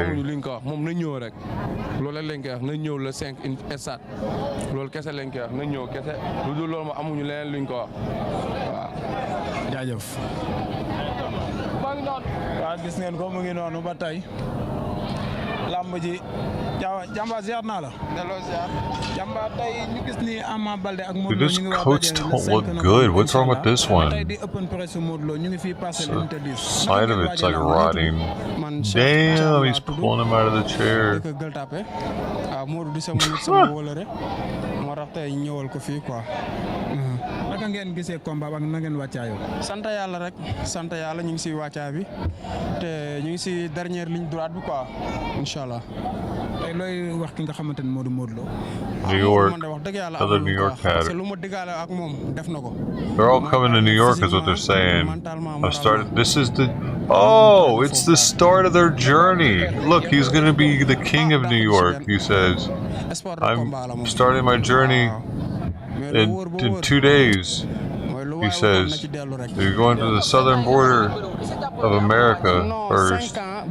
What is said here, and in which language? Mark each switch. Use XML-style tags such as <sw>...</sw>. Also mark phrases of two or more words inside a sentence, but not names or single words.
<wo>amuñu luñ ko wax moom na ñëw rek loolu rek lañ koy wax na ñëw le 5 stade loolu kese lañ koy wax na ñëw kese lu dul loolu moom amuñu leneen luñ ko wax waaw. jaajëf. waaw gis ngeen ko mu ngi noonu ba tey lamb ji jàmbaar ziar naa la. delloo ziar. jàmbaar tey ñu gis ni Ama Baldé ak Modou</wo> <en>Dude,</en> <wo>Lo</wo> <en>this</en> <wo>ñu ngi</wo> <en>coats don't look good. What's wrong with this</en> <wo>tey</wo> <en>one?</en> <wo>di</wo> <en>open press</en> <wo>Modou Lo ñu ngi fii passé unité 10.</wo> <en>Side of it's like rotting. Damn, he's pulling him out of the chair.</en> <wo>dëkk Gueule Tapée Modou di sama nit sama wóolare moo tax tey ñëwal ko fii quoi. naka ngeen gisee combat ak na ngeen wàccaayoo. sant yàlla rek sant yàlla ñu ngi si wàccaay bi te ñu ngi si</wo> <fr>dernière ligne droite</fr> <wo>bi quoi</wo> <ar>إن شاء الله.</ar> <wo>tey looy wax ki nga xamante ni Modou Lo.</wo> <en>New York,</en> <wo>man de wax dëgg yàlla</wo> <en>other New York had</en> <fr>parce que</fr> <en>it.</en> <wo>lu ma diggaale ak moom def na ko.</wo> <en>They're all coming to New York, is what they're saying. I've started. This is the. Oh, it's the start of their journey. Look, he's gonna be the king of New York. He says, "I'm starting my journey in 2 days." He says, "You're going to the southern border of America first."</en>